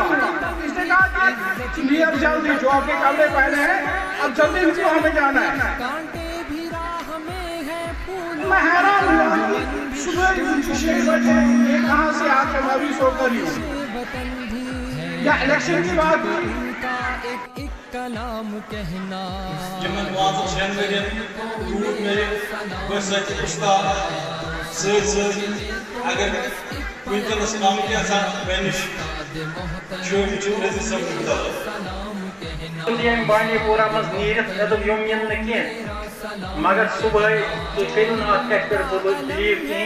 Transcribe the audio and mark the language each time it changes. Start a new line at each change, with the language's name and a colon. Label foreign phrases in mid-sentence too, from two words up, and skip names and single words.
Urdu: اس نے کہا کہ چلیے اب جلدی، جو آپ کے کپڑے پہنے ہیں اب جلدی ان کو ہمیں جانا ہے۔ میں حیران ہوا، صبح 6 بجے یہ کہاں سے آ کے میں بھی سو کر ہی ہوں۔ یا الیکشن کی بات کلام کہنا،
Kashmiri: یمن واضح شہن ورین روٗد مےٚ بٲسَتھ اُستاد سۭتۍ اگر وٕنکٮ۪نَس کم کینٛژھا مےٚ نِش چھُ نذیر صٲبُن مُطالعہٕ۔ بانڈی پورہ مز نیرتھ مے دوٚپ یِم یِن نہٕ کینٛہہ، مگر صبحٲے تُہۍ کٔرِو نہٕ اَتھ کَتھِ پٮ۪ٹھ بِلیٖو کِہیٖنۍ۔